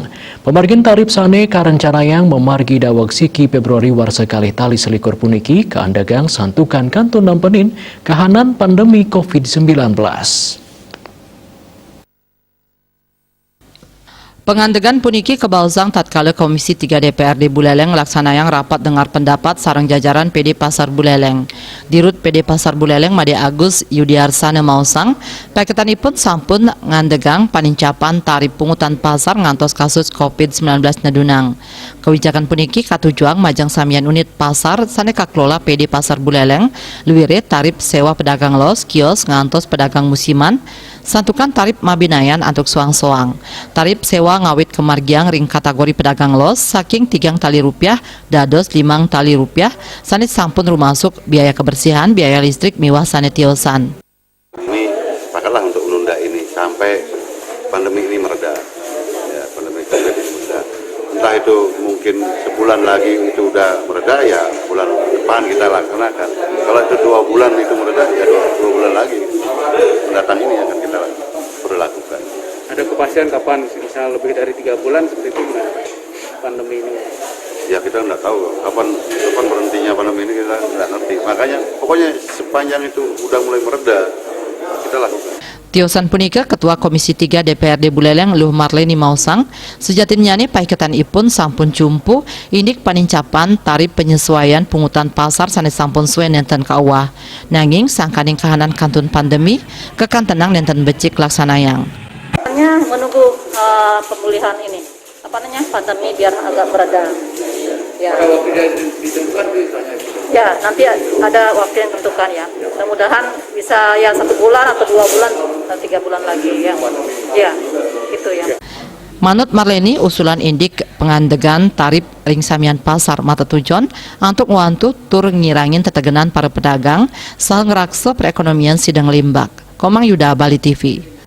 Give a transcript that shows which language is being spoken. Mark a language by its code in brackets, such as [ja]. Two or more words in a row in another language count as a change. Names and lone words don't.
[ban] Pemargin tarif sane karencanayang memargi dawag siki Februari war sekali tali selikur puniki ke Andegang santukan kantun nampenin kahanan pandemi COVID-19. Pengandegan puniki kebalsang tatkala Komisi 3 DPRD Buleleng laksanayang rapat dengar pendapat sareng jajaran PD Pasar Buleleng. Dirut PD Pasar Buleleng Made Agus Yudiarsana Mausang, paketanipun sampun ngandegang panincapan tarif pungutan pasar ngantos kasus COVID-19 nadunang. Kebijakan puniki katujuang majang samian unit pasar sane kaklola PD Pasar Buleleng, luwire tarif sewa pedagang los, kios ngantos pedagang musiman, santukan tarif mabinayan antuk soang-soang. Tarif sewa ngawit kemargiang ring kategori pedagang los saking 3 tali rupiah dados 5 tali rupiah sanit sampun rumasuk biaya kebersihan, biaya listrik miwah sanit tiosan. [id] Ini pakatlah untuk menunda ini sampai pandemi ini mereda. Ya, pandemi COVID ini mereda. Entah itu mungkin sebulan lagi itu udah mereda, ya bulan depan kita laksanakan. Kalau itu 2 bulan itu mereda, ya 2 bulan lagi mendatang ini akan kita berlakukan. Ada kepastian kapan, misalnya lebih dari 3 bulan seperti itu gimana pandemi ini? Ya kita nggak tahu kapan berhentinya pandemi ini, kita nggak ngerti. Makanya pokoknya sepanjang itu udah mulai mereda kita lakukan. [ban] Tiosan punika Ketua Komisi 3 DPRD Buleleng Luh Marleni Mausang sejatimnya paiketan ipun sampun cumpu indik panincapan tarif penyesuaian pungutan pasar sanes sampun suwe nenten kauwah. Nanging sangkaning kahanan kantun pandemi kekan tenang nenten becik laksanayang. [id] Menunggu pemulihan ini pandemi biar agak mereda. Ya. Ya, nanti ada waktu yang tentukan ya. Mudah-mudahan bisa ya 1 bulan atau 2 bulan atau 3 bulan lagi ya. Ya, gitu ya. [ban] Manut Marleni usulan indik pengandegan tarif ring samian pasar mata tujon untuk ngewantu tur ngirangin tetegenan para pedagang sah ngeraksa perekonomian sidang limbak. Komang Yuda, Bali TV.